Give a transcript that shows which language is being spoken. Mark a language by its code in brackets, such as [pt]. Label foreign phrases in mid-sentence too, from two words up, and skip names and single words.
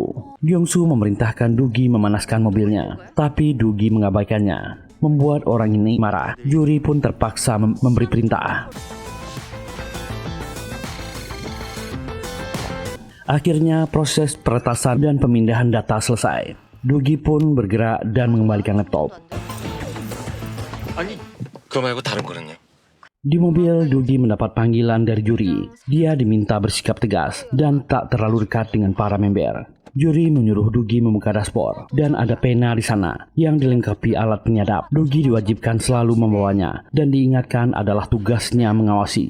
[id] Gyung-soo memerintahkan Doogie memanaskan mobilnya, tapi Doogie mengabaikannya. Membuat orang ini marah. Juri pun terpaksa memberi perintah. Akhirnya proses peretasan dan pemindahan data selesai. Doogie pun bergerak dan mengembalikan laptop. [ko] 아니, 그거 말고 다른 거는요? [id] Di mobil, Doogie mendapat panggilan dari juri. Dia diminta bersikap tegas dan tak terlalu dekat dengan para member. Juri menyuruh Doogie membuka dashboard dan ada pena di sana yang dilengkapi alat penyadap. Doogie diwajibkan selalu membawanya dan diingatkan adalah tugasnya mengawasi.